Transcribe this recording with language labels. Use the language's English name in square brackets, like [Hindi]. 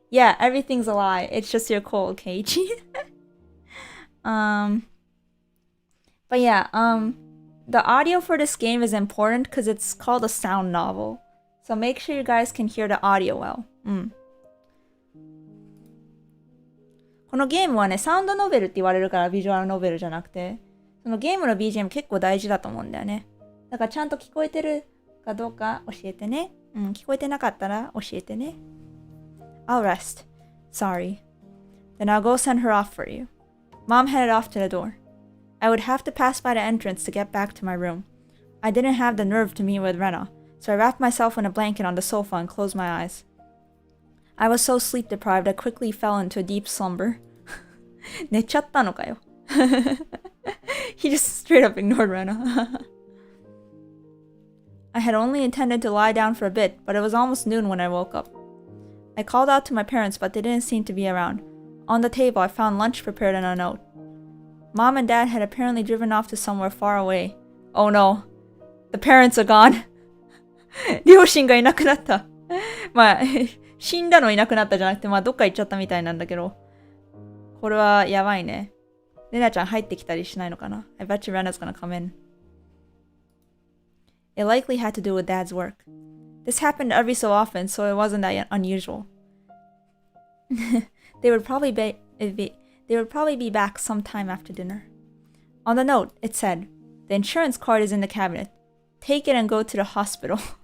[English] Yeah, everything's a lie. It's just your cold, Keiichi. But yeah, the audio for this game is important because it's called a sound novel. So make sure you guys can hear the audio well. [Japanese] このゲームはね、サウンドノベルって言われるからビジュアルノベルじゃなくて、そのゲームの BGM 結構大事だと思うんだよね。だからちゃんと聞こえてるかどうか教えてね。聞こえてなかったら教えてね。 [English] I'll rest. Sorry. Then I'll go send her off for you. Mom headed off to the door. I would have to pass by the entrance to get back to my room. I didn't have the nerve to meet with Rena, so I wrapped myself in a blanket on the sofa and closed my eyes. I was so sleep deprived I quickly fell into a deep slumber. [Japanese] 寝ちゃったのかよ。 [English] He just straight up ignored Rena. I had only intended to lie down for a bit, but it was almost noon when I woke up. I called out to my parents, but they didn't seem to be around. On the table, I found lunch prepared and a note. Mom and Dad had apparently driven off to somewhere far away. Oh no. The parents are gone. [Japanese] 両親がいなくなった。まあ、死んだのいなくなったじゃなくて、まあ、どっか行っちゃったみたいなんだけど。これはやばいね。レナちゃん入ってきたりしないのかな？ [English] I bet you Rena's gonna come in. It likely had to do with Dad's work. This happened every so often, so it wasn't that unusual. They would probably be back sometime after dinner. On the note, it said, "The insurance card is in the cabinet. Take it and go to the hospital."